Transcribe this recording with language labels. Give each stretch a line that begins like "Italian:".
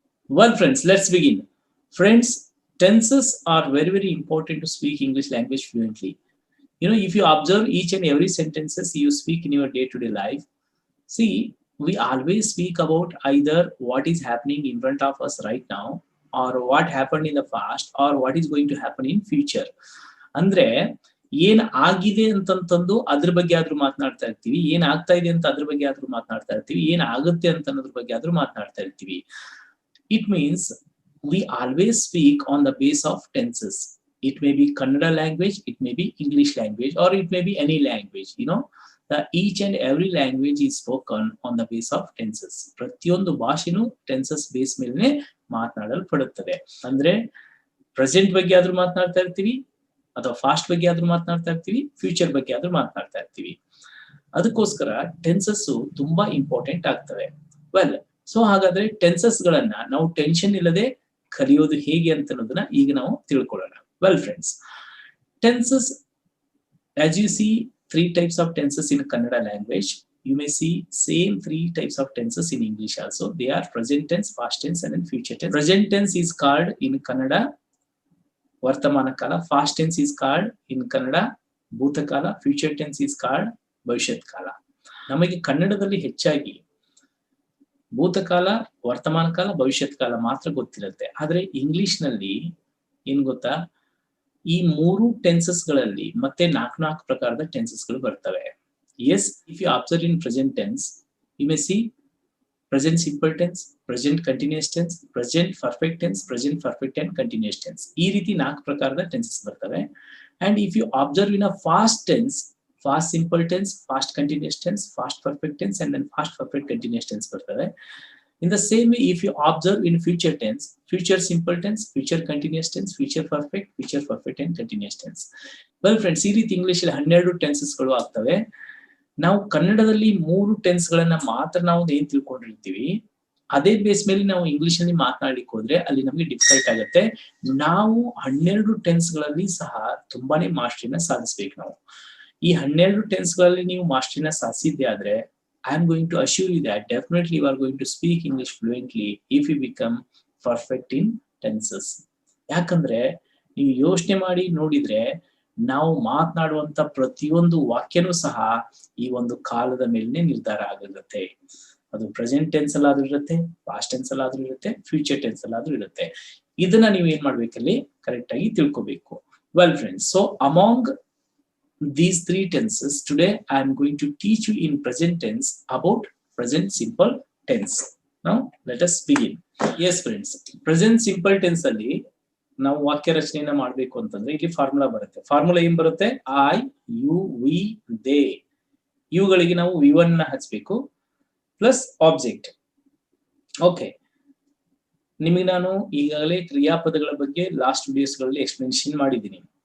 English: Well, friends, let's begin. Friends, tenses are very important to speak English language fluently. You know, if you observe each and every sentences you speak in your day-to-day life, see, we always speak about either what is happening in front of us right now, or what happened in the past, or what is going to happen in future.
Kannada: ಅಂದ್ರೆ ಏನ್ ಆಗಿದೆ ಅಂತಂತಂದು ಅದ್ರ ಬಗ್ಗೆ ಆದ್ರೂ ಮಾತನಾಡ್ತಾ ಇರ್ತೀವಿ, ಏನ್ ಆಗ್ತಾ ಇದೆ ಅಂತ ಅದ್ರ ಬಗ್ಗೆ ಆದ್ರೂ ಮಾತನಾಡ್ತಾ ಇರ್ತೀವಿ, ಏನ್ ಆಗುತ್ತೆ ಅಂತ ಅನ್ನೋದ್ರ ಬಗ್ಗೆ ಆದ್ರೂ ಮಾತನಾಡ್ತಾ ಇರ್ತೀವಿ.
English: It means we always speak on the base of tenses. It may be Kannada language, it may be English language, or it may be any language. You know, each and every language is spoken on the base of tenses.
Kannada: ಪ್ರತಿಯೊಂದು ಭಾಷೆನೂ tenses base ಮೇಲೆ ಮಾತನಾಡಲ್ಪಡುತ್ತದೆ. ಅಂದ್ರೆ present ಬಗ್ಗೆ ಆದ್ರೂ ಮಾತನಾಡ್ತಾ ಇರ್ತೀವಿ, ಅಥವಾ fast ಬಗ್ಗೆ ಆದ್ರೂ ಮಾತನಾಡ್ತಾ ಇರ್ತೀವಿ, ಫ್ಯೂಚರ್ ಬಗ್ಗೆ ಆದ್ರೂ ಮಾತನಾಡ್ತಾ ಇರ್ತೀವಿ. ಅದಕ್ಕೋಸ್ಕರ ಟೆನ್ಸಸ್ ತುಂಬಾ ಇಂಪಾರ್ಟೆಂಟ್ ಆಗ್ತವೆ. ವೆಲ್, ಸೊ ಹಾಗಾದ್ರೆ ಟೆನ್ಸಸ್ ಗಳನ್ನ ನಾವು ಟೆನ್ಷನ್ ಇಲ್ಲದೆ ಕಲಿಯೋದು ಹೇಗೆ ಅಂತ ಅನ್ನೋದನ್ನ ಈಗ ನಾವು ತಿಳ್ಕೊಳ್ಳೋಣ.
English: Well friends, tenses, as you see, three types of tenses in Kannada language. You may see same three types of tenses in English also. They are present tense, past tense, and then future tense. Present tense is called in Kannada Vartamana Kala. Past tense is called in Kannada Bhutakala. Future tense is called Bhavishyat Kala.
Kannada: ನಮಗೆ ಕನ್ನಡದಲ್ಲಿ ಹೆಚ್ಚಾಗಿ ಭೂತಕಾಲ, ವರ್ತಮಾನ ಕಾಲ, ಭವಿಷ್ಯತ್ ಕಾಲ ಮಾತ್ರ ಗೊತ್ತಿರುತ್ತೆ. ಆದ್ರೆ English ನಲ್ಲಿ ಏನ್ ಗೊತ್ತಾ, ಈ ಮೂರು ಟೆನ್ಸಸ್ ಗಳಲ್ಲಿ ಮತ್ತೆ ನಾಲ್ಕು ಪ್ರಕಾರದ ಟೆನ್ಸಸ್ ಗಳು ಬರ್ತವೆ.
English: Yes, if you observe in present tense, you may see present simple tense, present continuous tense, present perfect tense, present perfect and continuous tense.
Kannada: ಈ ರೀತಿ ನಾಲ್ಕು ಪ್ರಕಾರದ ಟೆನ್ಸಸ್ ಬರ್ತವೆ.
English: And if you observe in a past tense, past simple tense, past continuous tense, past perfect tense, and then past perfect continuous tense ಬರ್ತವೆ. In the same way, if you observe in future tense, future simple tense, future continuous tense, future perfect and continuous tense.
Kannada: Well friends, ಈ ರೀತಿ English ಅಲ್ಲಿ 12 tenses ಗಳು ಆಗ್ತವೆ. ನಾವು ಕನ್ನಡದಲ್ಲಿ 3 tense ಗಳನ್ನ ಮಾತ್ರ ನಾವು ಏನ್ ತಿಳ್ಕೊಂಡಿರ್ತೀವಿ, ಅದೇ ಬೇಸ್ ಮೇಲೆ ನಾವು ಇಂಗ್ಲಿಷ್ ಅಲ್ಲಿ ಮಾತನಾಡಲಿಕ್ಕೆ ಹೋದ್ರೆ ಅಲ್ಲಿ ನಮಗೆ ಡಿಫಿಕಲ್ಟ್ ಆಗುತ್ತೆ. ನಾವು 12 ಟೆನ್ಸ್ ಗಳಲ್ಲಿ ಸಹ ತುಂಬಾನೇ ಮಾಸ್ಟರಿನ ಸಾಧಿಸ್ಬೇಕು. ನಾವು ಈ 12 ಟೆನ್ಸ್ ಗಳಲ್ಲಿ ನೀವು ಮಾಸ್ಟರಿನ ಸಾಧಿಸಿದ್ದೆ ಆದ್ರೆ,
English: I am going to assure you that definitely you are going to speak English fluently if you become perfect in tenses.
Kannada: ಯಾಕಂದ್ರೆ ನೀವು ಯೋಚನೆ ಮಾಡಿ ನೋಡಿದ್ರೆ, ನಾವು ಮಾತನಾಡುವಂತ ಪ್ರತಿಯೊಂದು ವಾಕ್ಯನೂ ಸಹ ಈ ಒಂದು ಕಾಲದ ಮೇಲೆ ನಿರ್ಧಾರ ಆಗಿರುತ್ತೆ. ಅದು ಪ್ರೆಸೆಂಟ್ ಟೆನ್ಸ್ ಅಲ್ಲಾದ್ರೂ ಇರುತ್ತೆ, ಪಾಸ್ಟ್ ಟೆನ್ಸ್ ಅಲ್ಲಾದ್ರೂ ಇರುತ್ತೆ, ಫ್ಯೂಚರ್ ಟೆನ್ಸ್ ಅಲ್ಲಾದ್ರೂ ಇರುತ್ತೆ. ಇದನ್ನ ನೀವು ಏನ್ ಮಾಡ್ಬೇಕಲ್ಲಿ ಕರೆಕ್ಟ್ ಆಗಿ ತಿಳ್ಕೊಬೇಕು.
English: Well friends, so among these three tenses, today I am going to teach you in present tense about present simple tense. Now let us begin.
Kannada: Yes friends, present simple tense ಅಲ್ಲಿ ನಾವು ವಾಕ್ಯ ರಚನೆಯನ್ನ ಮಾಡಬೇಕು ಅಂತಂದ್ರೆ ಇಲ್ಲಿ formula ಬರುತ್ತೆ. Formula ಏನ್ ಬರುತ್ತೆ? I, you, V, they. ಇವುಗಳಿಗೆ ನಾವು V1 ನ ಹಚ್ಚಬೇಕು ಪ್ಲಸ್ ಆಬ್ಜೆಕ್ಟ್. ಓಕೆ, ನಿಮಗೆ ನಾನು ಈಗಾಗಲೇ ಕ್ರಿಯಾಪದಗಳ ಬಗ್ಗೆ ಲಾಸ್ಟ್ ವಿಡಿಯೋಸ್ ಗಳಲ್ಲಿ ಎಕ್ಸ್ಪ್ಲನೇಷನ್ ಮಾಡಿದ್ದೀನಿ.